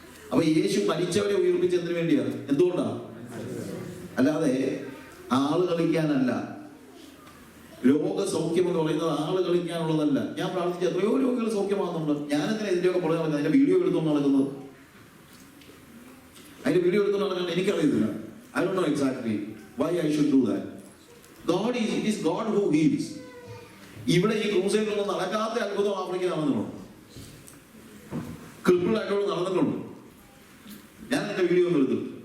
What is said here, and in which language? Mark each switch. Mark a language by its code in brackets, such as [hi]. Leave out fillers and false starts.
[ml] അപ്പൊ യേശു മരിച്ചവരെ ഉയർപ്പിച്ചതിന് വേണ്ടിയാണ്. എന്തുകൊണ്ടാണ്? അല്ലാതെ ആള് കളിക്കാനല്ല. രോഗസൗഖ്യം എന്ന് പറയുന്നത് ആള് കളിക്കാനുള്ളതല്ല. ഞാൻ പ്രാർത്ഥിച്ച എത്രയോ രോഗികൾ സൗഖ്യമാകുന്നുണ്ട്. ഞാനെന്തിനാ ഇതിന്റെയൊക്കെ പുറകെ നടക്കുന്നത്? അതിന്റെ വീഡിയോ എടുത്തുകൊണ്ട് നടക്കുന്നത്? അതിന്റെ വീഡിയോ എടുത്തുകൊണ്ട് നടക്കുന്നത് എനിക്കറിയത്തില്ല. [en] I don't know exactly why I should do that. It is God who heals. [ml] ഇവിടെ ഈ ക്രൂസൈഡിലൊന്നും നടക്കാത്ത അത്ഭുതം ആഫ്രിക്കയിൽ നടന്നിട്ടുണ്ട്. ക്രിപ്പിളായിട്ടോട് നടന്നിട്ടുണ്ട്. ഞാൻ എന്റെ വീഡിയോ ഒന്ന് എടുത്തു.